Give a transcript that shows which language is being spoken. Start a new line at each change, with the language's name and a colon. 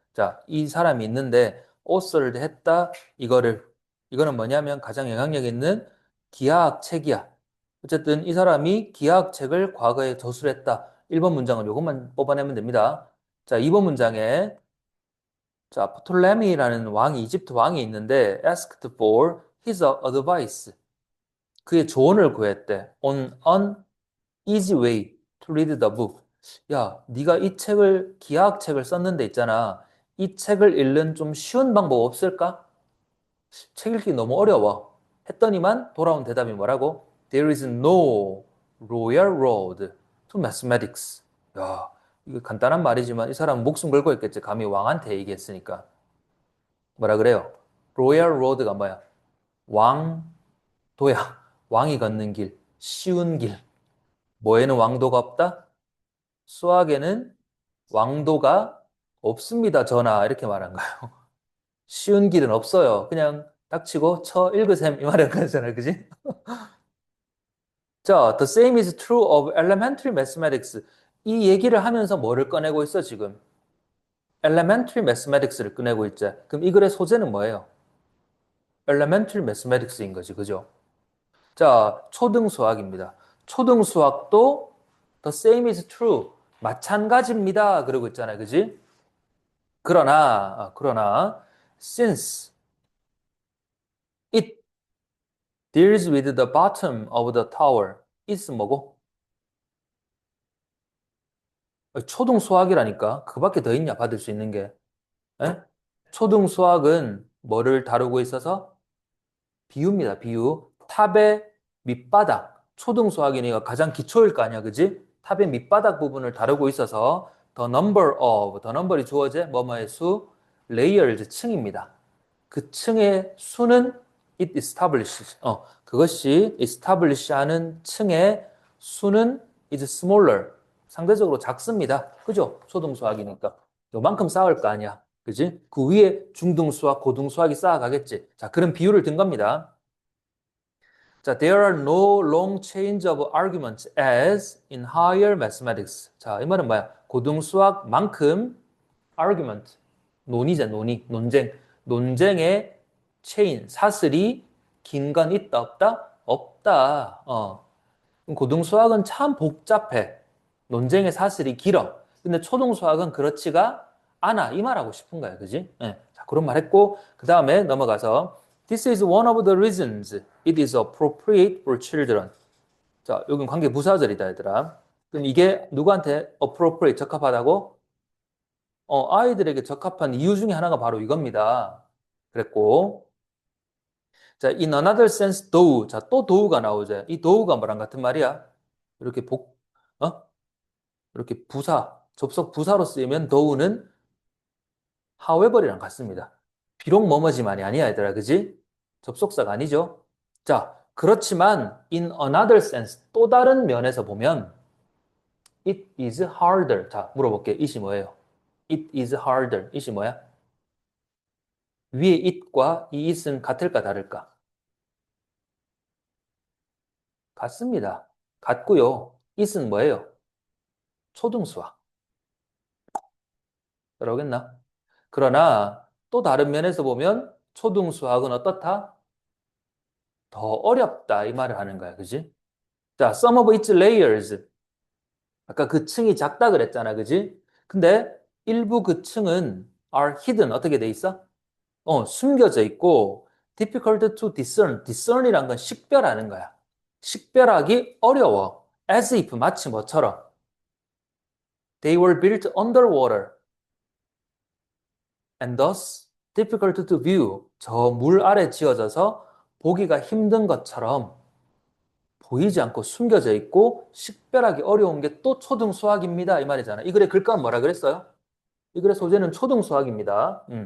Korean: 자, 이 사람이 있는데, 오스를 했다. 이거는 뭐냐면 가장 영향력 있는 기하학 책이야. 어쨌든 이 사람이 기하학 책을 과거에 저술했다. 1번 문장은 이것만 뽑아내면 됩니다. 자, 2번 문장에 자, 프톨레미라는 이집트 왕이 있는데
English: asked for his advice.
Korean: 그의 조언을 구했대.
English: On an easy way to read the book.
Korean: 야, 네가 이 책을 기하학 책을 썼는데 있잖아. 이 책을 읽는 좀 쉬운 방법 없을까? 책 읽기 너무 어려워. 했더니만 돌아온 대답이 뭐라고?
English: There is no royal road to mathematics.
Korean: 야, 이거 간단한 말이지만 이 사람은 목숨 걸고 있겠지. 감히 왕한테 얘기했으니까. 뭐라 그래요? 로얄 로드가 뭐야? 왕도야. 왕이 걷는 길, 쉬운 길. 뭐에는 왕도가 없다? 수학에는 왕도가 없습니다, 전하. 이렇게 말한 거예요. 쉬운 길은 없어요. 그냥 닥치고 쳐 읽으셈 이 말인 거잖아요. 그지?
English: 자, the same is true of elementary mathematics.
Korean: 이 얘기를 하면서 뭐를 꺼내고 있어, 지금? elementary mathematics를 꺼내고 있자. 그럼 이 글의 소재는 뭐예요? elementary mathematics인 거지, 그죠? 자, 초등 수학입니다. 초등 수학도
English: the same is true.
Korean: 마찬가지입니다. 그러고 있잖아요. 그지? 그러나,
English: since it deals with the bottom of the tower, is 뭐고?
Korean: 초등 수학이라니까. 그밖에 더 있냐, 받을 수 있는 게. 에? 초등 수학은 뭐를 다루고 있어서? 비유입니다, 비유. 탑의 밑바닥. 초등 수학이니까 가장 기초일 거 아니야, 그지? 탑의 밑바닥 부분을 다루고 있어서
English: the number
Korean: 이 주어져 뭐뭐의 수, layers 층입니다. 그 층의 수는
English: it establishes.
Korean: 그것이 establish 하는 층의 수는
English: is smaller.
Korean: 상대적으로 작습니다. 그죠? 초등수학이니까. 요만큼 쌓을 거 아니야. 그지? 그 위에 중등수학, 고등수학이 쌓아가겠지. 자, 그런 비유를 든 겁니다.
English: 자, there are no long chains of arguments as in higher mathematics.
Korean: 자, 이 말은 뭐야? 고등수학만큼 argument, 논의자, 논의, 논쟁. 논쟁의 체인, 사슬이 긴 건 있다, 없다? 없다. 고등수학은 참 복잡해. 논쟁의 사슬이 길어. 근데 초등수학은 그렇지가 않아. 이 말하고 싶은 거야. 그지? 네. 자, 그런 말 했고, 그 다음에 넘어가서
English: This is one of the reasons it is appropriate for children.
Korean: 자, 여긴 관계 부사절이다, 얘들아. 그럼 이게 누구한테 appropriate, 적합하다고? 아이들에게 적합한 이유 중에 하나가 바로 이겁니다. 그랬고, 자,
English: in another sense, though.
Korean: 자, 또 though가 나오죠. 이 though가 뭐랑 같은 말이야? 이렇게 어? 이렇게 부사, 접속 부사로 쓰이면 though는 however이랑 같습니다. 비록 뭐뭐지만이 아니야, 얘들아. 그지? 접속사가 아니죠? 자, 그렇지만
English: in another sense,
Korean: 또 다른 면에서 보면
English: it is harder.
Korean: 자, 물어볼게. it이 뭐예요? it is harder. it이 뭐야? 위에 it과 이 it은 같을까 다를까? 같습니다. 같고요. it은 뭐예요? 초등수학. 그러겠나? 그러나 또 다른 면에서 보면 초등수학은 어떻다? 더 어렵다 이 말을 하는 거야. 그지? 자,
English: some of its layers.
Korean: 아까 그 층이 작다 그랬잖아. 그지? 근데 일부 그 층은
English: are hidden.
Korean: 어떻게 돼 있어? 숨겨져 있고
English: difficult to discern.
Korean: discern이란 건 식별하는 거야. 식별하기 어려워.
English: as if
Korean: 마치 뭐처럼.
English: They were built underwater and thus difficult to view.
Korean: 저 물 아래 지어져서 보기가 힘든 것처럼 보이지 않고 숨겨져 있고 식별하기 어려운 게 또 초등수학입니다. 이 말이잖아. 이 글의 글감은 뭐라 그랬어요? 이 글의 소재는 초등수학입니다.